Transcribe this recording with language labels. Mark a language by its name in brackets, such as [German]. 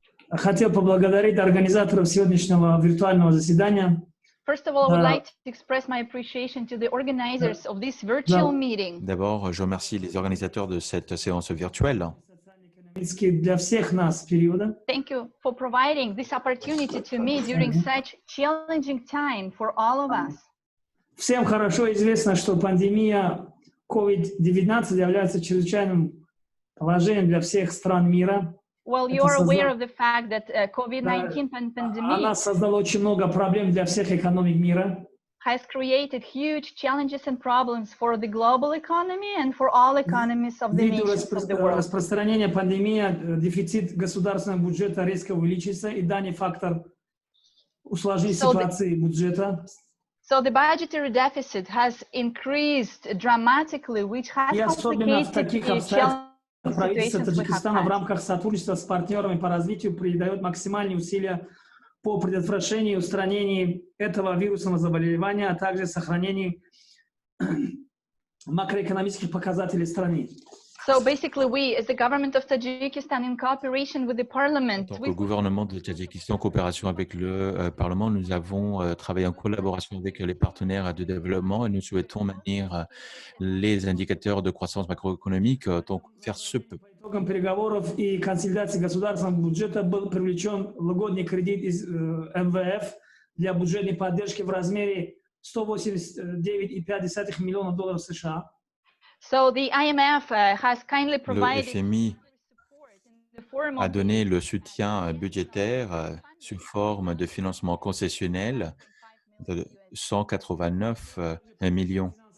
[Russian] Хотел поблагодарить организаторов сегодняшнего виртуального заседания. [English] First of all, I would like to express my appreciation to the organizers of this virtual meeting. [French] D'abord, je remercie les organisateurs de cette séance virtuelle. [Russian] Для всех нас периода. [English] Thank you for providing this opportunity to me during such challenging time for all of us. [Russian] Всем хорошо известно, что пандемия COVID-19 является чрезвычайным положением для всех стран мира. [English] Well, you are aware of the fact that COVID-19 pandemic [Russian] Она создала очень много проблем для всех экономик мира. [English] Has created huge challenges and problems for the global economy and for all economies of the nations of the world. [Russian] Распространение пандемии, дефицит государственного бюджета резко увеличится, и данный фактор усложнит ситуацию бюджета. [English] So the budgetary deficit has increased dramatically, which has complicated the challenge. [Russian] Правительство Таджикистана в рамках сотрудничества с партнерами по развитию придает максимальные усилия по предотвращению и устранению этого вирусного заболевания, а также сохранению макроэкономических показателей страны. [English] So basically, we, as the government of Tajikistan, in cooperation with the parliament, [French] Donc, le gouvernement de Tadjikistan, en coopération avec le Parlement, nous avons travaillé en collaboration avec les partenaires de développement et nous souhaitons maintenir les indicateurs de croissance macroéconomique, donc faire ce peu. [Russian] По итогам переговоров и консолидации государственного бюджета был привлечен льготный кредит из МВФ для бюджетной поддержки в размере $189,5 миллиона США. [English] So the IMF has kindly provided [French] Le FMI a donné le soutien budgétaire sous forme de financement concessionnel de 189 millions.